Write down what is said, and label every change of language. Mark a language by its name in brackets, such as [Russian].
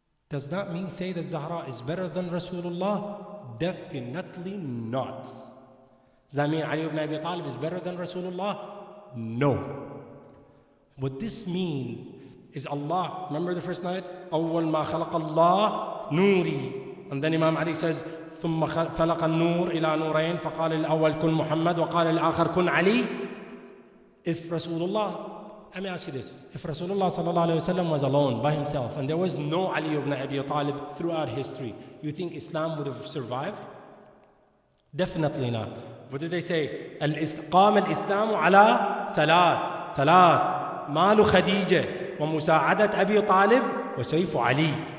[English] Does that mean say that Zahra is better than Rasulullah? Definitely not. Does that mean Ali ibn Abi Talib is better than Rasulullah? No. What this means is Allah, remember the first night? [Arabic] أول ما خلق الله نوري. [English] And then Imam Ali says, [Arabic] ثم خلق النور إلى نورين فقال الأول كن محمد وقال الآخر كن علي. [English] If Rasulullah, let me ask you this. If Rasulullah sallallahu alayhi wa sallam was alone by himself and there was no Ali ibn Abi Talib throughout history, you think Islam would have survived? Definitely not. What did they say? [Arabic] قام الإسلام على ثلاث مال خديجة ومساعدة أبي طالب وسيف علي.